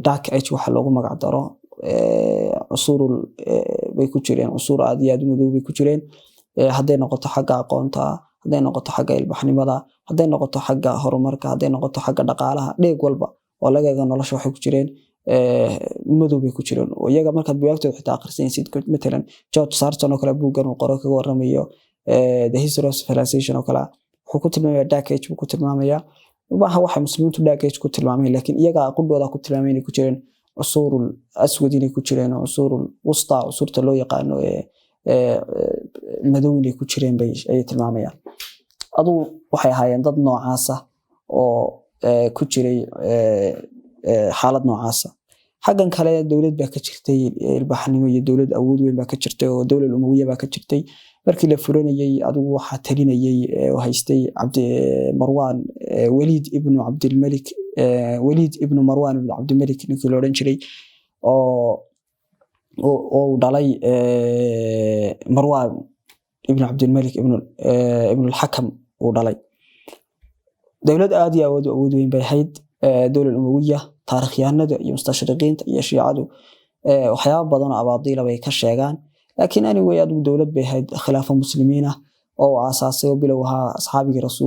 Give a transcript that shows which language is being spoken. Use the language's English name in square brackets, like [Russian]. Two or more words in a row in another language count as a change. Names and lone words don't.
[English] dark age [Somali] waxa loogu magac daro usurul bay ku jireen usur aad iyo aad madow bay ku jireen haday noqoto xagga aqoonta haday noqoto xagga ilbaxnimada haday noqoto xagga horumarka haday noqoto xagga dhaqaalaha dheeg walba oo laga eego nolosha waxay ku jireen madow bay ku jireen oo iyaga marka buugagtooda xitaa akhrisanaysid mesela George Sarton oo kala buugan uu qoro kaga waramayo [English] the history of civilization [Somali] oo kala wuxuu ku tilmaamayaa [English] dark age [Somali] ku tilmaamayaa waxa muslimiintu [English] dark age [Somali] ku tilmaamay laakiin iyaga qudooda ku tilmaamay inay ku jireen [Arabic] العصور الأسود [Somali] inay ku jireen [Arabic] العصور الوسطى [Somali] usurta loo yaqaano madow inay ku jireen bay ay tilmaamayaan aduu waxay ahaayeen dad noocaas ah oo ku jiray xaalad noocaas ah xaggan kale dawlad baa ka jirtay ilbaxnimo iyo dawlad awood weyn baa ka jirtay oo dawlad umawiya baa ka jirtay markii la furanayay adigu waxa talinayay oo haystay Marwan Walid ibn Abdul Malik Walid ibn Marwan ibn Abdul Malik ninkii loo oran jiray oo dhalay Marwan ibn Abdul Malik ibn al-Hakam oo dhalay dawlad aad iyo awood weyn bay ahayd dawlad umawiya taariikhyahanada iyo mustashriqiinta iyo shiicadu waxyaabo badan oo abaadiila bay ka sheegaan laakiin anyway adu dawlad bay ahayd khilaafa muslimiina oo aasaasay bilowha asxaabigii